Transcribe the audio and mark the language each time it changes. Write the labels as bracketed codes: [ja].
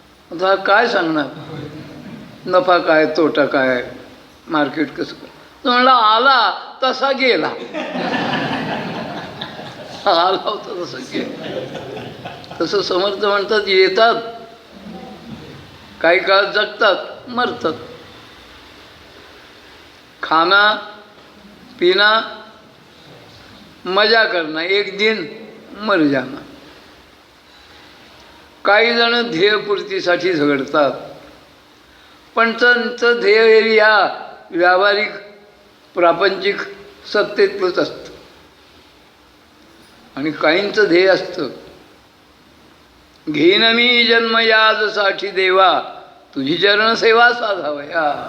[mr] आता काय सांगणार, नफा काय तोटा काय, मार्केट कसं काय. तो म्हणला आला तसा गेला. आला होता तसा गेला. तसं समर्थ म्हणतात येतात, काही काळ जगतात, मरतात. [hi] खाना पिना मजा करना, एक दिन मर जाना. [mr] काही जण ध्येयपूर्तीसाठी झगडतात, पण त्यांचं ध्येय हे या व्यावहारिक प्रापंचिक सत्तेतलंच असतं. आणि काहींचं ध्येय असतं, घेईन मी जन्म याजसाठी देवा, तुझी चरण सेवा साधावया.